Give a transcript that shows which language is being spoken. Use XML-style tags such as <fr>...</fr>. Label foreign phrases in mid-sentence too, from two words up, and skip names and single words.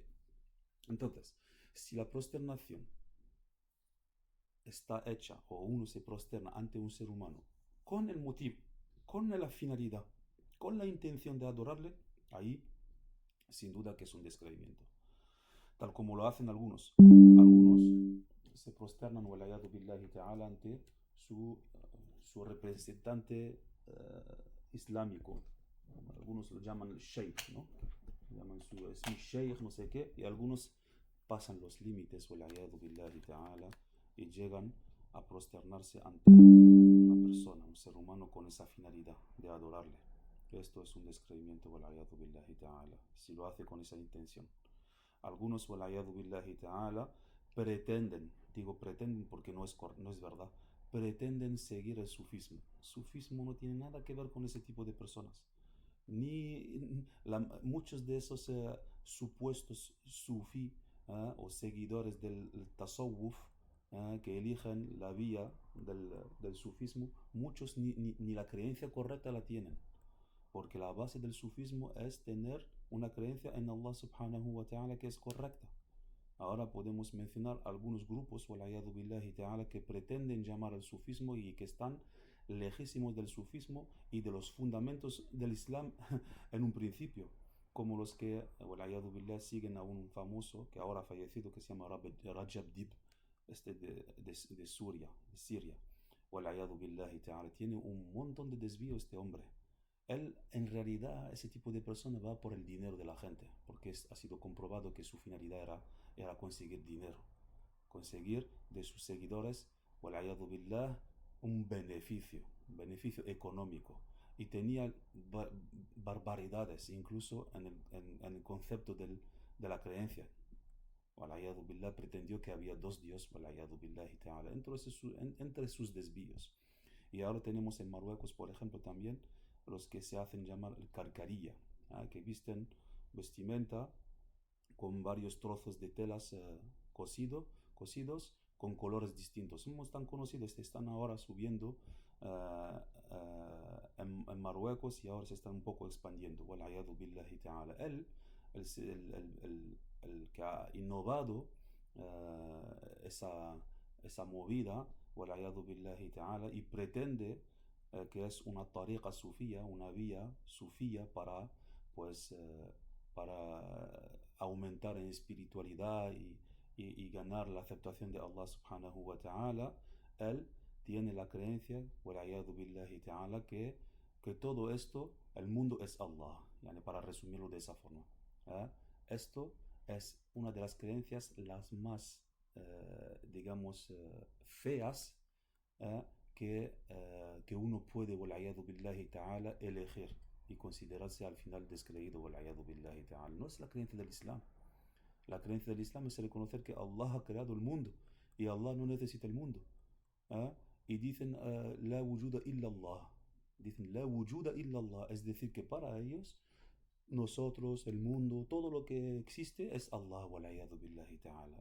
<es>Entonces, si la prosternación está hecha, o uno se prosterna ante un ser humano con el motivo, con la finalidad, con la intención de adorarle, ahí sin duda que es un descreimiento. Tal como lo hacen algunos. Algunos se prosternan,</es> <ar>والعياذ بالله تعالى,</ar> <es>ante su representante islámico. Algunos lo llaman sheikh, ¿no? Llaman es mi sheikh, no sé qué, y algunos pasan los límites,</es> <ar>والعياذ بالله تعالى,</ar> <es>y llegan a prosternarse ante una persona, un ser humano, con esa finalidad de adorarle. Esto es un descreimiento,</es> <ar>والعياذ بالله تعالى,</ar> <es>si lo hace con esa intención. Algunos,</es> <ar>والعياذ بالله تعالى,</ar> <es>pretenden, digo pretenden porque no es verdad, pretenden seguir el sufismo. El sufismo no tiene nada que ver con ese tipo de personas. Muchos de esos supuestos sufí o seguidores del tasawwuf que eligen la vía del sufismo, muchos ni la creencia correcta la tienen. Porque la base del sufismo es tener una creencia en Allah</es> <ar>سبحانه وتعالى</ar> <es>que es correcta. Ahora podemos mencionar algunos grupos,</es> <ar>والعياذ بالله تعالى,</ar> <es>que pretenden llamar al sufismo y que están lejísimos del sufismo y de los fundamentos del Islam en un principio, como los que,</es> <ar>والعياذ بالله,</ar> <es>siguen a un famoso que ahora ha fallecido, que se llama Rajab Dib, de Siria.</es> <ar>والعياذ بالله تعالى.</ar> <es>Tiene un montón de desvío este hombre. Él, en realidad, ese tipo de persona va por el dinero de la gente, porque ha sido comprobado que su finalidad era conseguir dinero, conseguir de sus seguidores,</es> <ar>والعياذ بالله,</ar> <es>un beneficio económico. Y tenía barbaridades, incluso en el concepto de la creencia.</es> <ar>والعياذ بالله,</ar> <es>pretendió que había dos dioses,</es> <ar>والعياذ بالله تعالى,</ar> <es>entre sus desvíos. Y ahora tenemos en Marruecos, por ejemplo, también los que se hacen llamar el carcarilla, que visten vestimenta con varios trozos de telas cosidos con colores distintos. No tan conocidos, están ahora subiendo en Marruecos y ahora se están un poco expandiendo.</es> <ar>والعياذ بالله تعالى.</ar> <es>El que ha innovado esa movida,</es> <ar>والعياذ بالله تعالى,</ar> <es>y pretende que es una tariqa sufía, una vía sufía pues, para aumentar en espiritualidad y ganar la aceptación de Allah</es> <ar>سبحانه وتعالى.</ar> <es>Él tiene la creencia,</es> <ar>والعياذ بالله تعالى,</ar> <es>que todo esto, el mundo es Allah, yani para resumirlo de esa forma. Esto es una de las creencias las más, digamos, feas que uno puede,</es> <ar>والعياذ بالله تعالى,</ar> <es>elegir y considerarse al final descreído,</es> <ar>والعياذ بالله تعالى.</ar> <es>No es la creencia del Islam. La creencia del Islam es reconocer que Allah ha creado el mundo y Allah no necesita el mundo.</es> <ar>Y dicen, لا وجود إلا الله. Dicen, لا وجود إلا الله.</ar> <es>Es decir, que para ellos, nosotros, el mundo, todo lo que existe es Allah,</es> <ar>والعياذ بالله تعالى.</ar>